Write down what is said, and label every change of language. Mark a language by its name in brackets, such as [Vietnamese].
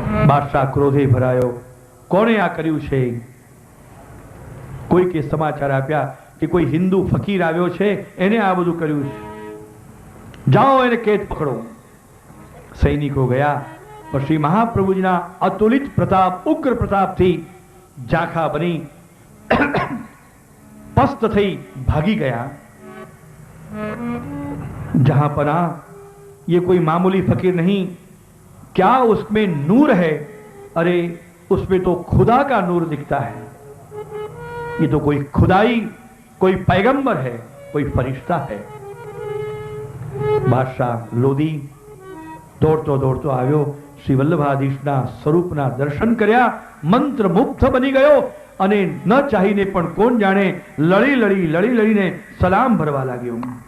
[Gujarati] બાદશાહ ક્રોધે ભરાયો. કોણે આ કર્યું છે? કોઈકે સમાચાર આપ્યા કે કોઈ હિન્દુ ફકીર આવ્યો છે, એને આ બધું કર્યું છે, જાઓ એને કેદ પકડો. સૈનિકો ગયા, પણ શ્રી મહાપ્રભુજીના અતુલિત પ્રતાપ, ઉગ્ર પ્રતાપથી ઝાંખા બની પસ્ત થઈ ભાગી [Hindi] गया. जहां पना ये कोई मामूली फकीर नहीं, क्या उसमें नूर है? अरे उसमें तो खुदा का नूर दिखता है. ये तो कोई खुदाई, कोई पैगंबर है, कोई फरिश्ता है. [Gujarati] बादशाह लोधी दौड़तो दौड़तो આવ્યો, શ્રી વલ્લભાધીશના સ્વરૂપના દર્શન કર્યા, મંત્રમુગ્ધ બની ગયો અને ન ચાહીને પણ કોણ જાણે લડીને સલામ ભરવા લાગ્યો.